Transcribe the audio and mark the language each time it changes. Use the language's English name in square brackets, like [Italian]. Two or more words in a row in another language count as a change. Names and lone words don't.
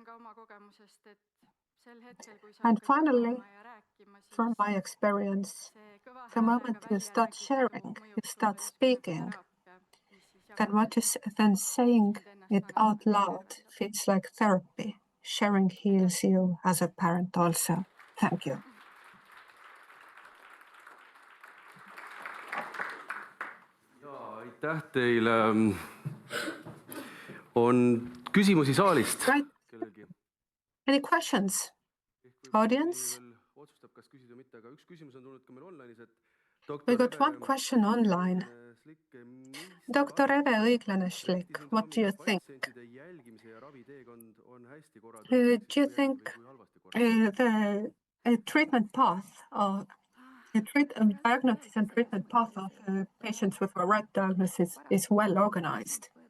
[English] And finally, from my experience, the moment you start sharing, you start speaking, then saying it out loud feels like therapy. Sharing heals you as a parent also. Thank you. [Estonian] Aitäh teile. On küsimusi saalist? [English] Right. Any questions? Audience? We got one question online. Dr. Eve Õiglane-Šlik, what do you think? Do you think the treatment path of diagnosis and treatment path of patients with a right diagnosis is well organized?